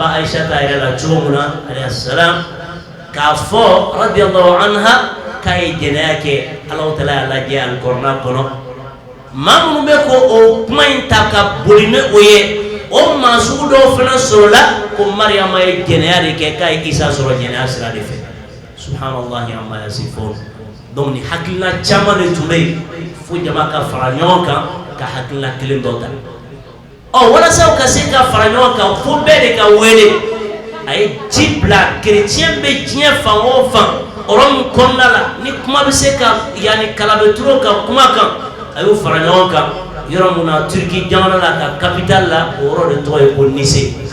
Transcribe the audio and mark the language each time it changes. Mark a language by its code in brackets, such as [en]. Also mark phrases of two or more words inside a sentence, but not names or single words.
[bm] ba Aisata yɛrɛ la cogo min na alayhi salam k'a fɔ radiyallahu anha k'a ye jɛnɛya kɛ Alahu Taala y'a lajɛ alikɔrɔna kɔnɔ maa minnu bɛ ko o kuma in ta ka boli ni o ye o maa sugu dɔw fana sɔrɔla ko Mariama ye jɛnɛya de kɛ k'a ye Isa sɔrɔ jɛnɛya sira de fɛ [ar] سبحان الله عما يصفون [bm] donc ni hakilina caman de tun bɛ yen fo jama ka fara ɲɔgɔn kan ka hakilina kelen dɔ ta walasa u ka se ka fara ɲɔgɔn kan fo bɛɛ de ka wele a ye ci bila chrétien bɛ diɲɛ fan o fan yɔrɔ min kɔnɔna la ni kuma bɛ se ka yani kala bɛ turu ka kuma kan a y'u fara ɲɔgɔn kan yɔrɔ min na Turki jamana la ka capitale la o yɔrɔ de tɔgɔ ye ko Nice